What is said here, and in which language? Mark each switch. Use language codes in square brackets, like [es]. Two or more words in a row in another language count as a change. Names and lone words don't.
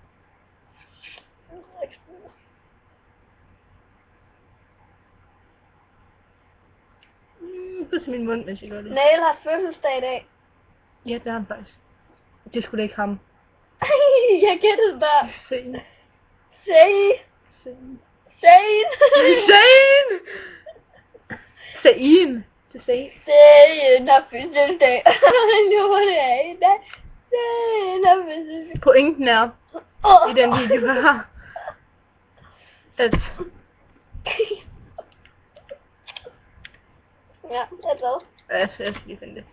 [da] Pus min mund, mens jeg gør det. Nail har fødselsdag i dag. Ja, det er han faktisk. Det skulle da ikke ham. Jeg gættede bare. Sane. Sane. Sane. Sane. Sane. Det er Sane. Sane har fødselsdag. Nu var det af i dag. Sane har fødselsdag. Pointen er, i den video her, at Ja, jeg er glad. jeg skal lige finde det.